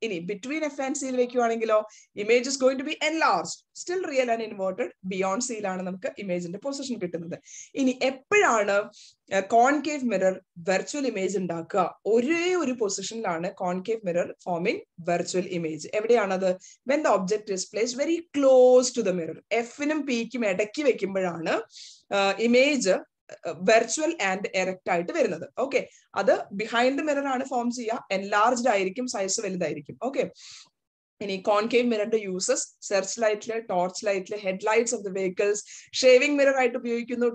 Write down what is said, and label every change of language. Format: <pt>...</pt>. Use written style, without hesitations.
<en>ഇനി between F and സിയിൽ വെക്കുവാണെങ്കിലോ image is going to be enlarged, still real and inverted.</en> <ml>Beyond സിയിലാണ് നമുക്ക് ഇമേജിന്റെ position കിട്ടുന്നത്. ഇനി എപ്പോഴാണ് കോൺകേവ് മിറർ വെർച്വൽ ഇമേജ് ഉണ്ടാക്കുക? ഒരേ ഒരു പൊസിഷനിലാണ് concave mirror foaming virtual image. എവിടെയാണത്?</ml> <en>when the object is placed very close to the mirror.</en> <ml>എഫിനും പിക്കും ഇടയ്ക്ക് വെക്കുമ്പോഴാണ് ഇമേജ് വെർച്വൽ ആൻഡ് എറക്റ്റ് ആയിട്ട് വരുന്നത്. ഓക്കെ, അത് ബിഹൈൻഡ് ദ മിറർ ആണ് ഫോം ചെയ്യുക, എൻലാർജ്ഡ് ആയിരിക്കും, സൈസ് വലുതായിരിക്കും. ഓക്കെ, ഇനി concave മിററിന്റെ uses search ലൈറ്റില്, torch ലൈറ്റില്, head lights of the vehicles, shaving mirror ആയിട്ട് ഉപയോഗിക്കുന്നു.</ml>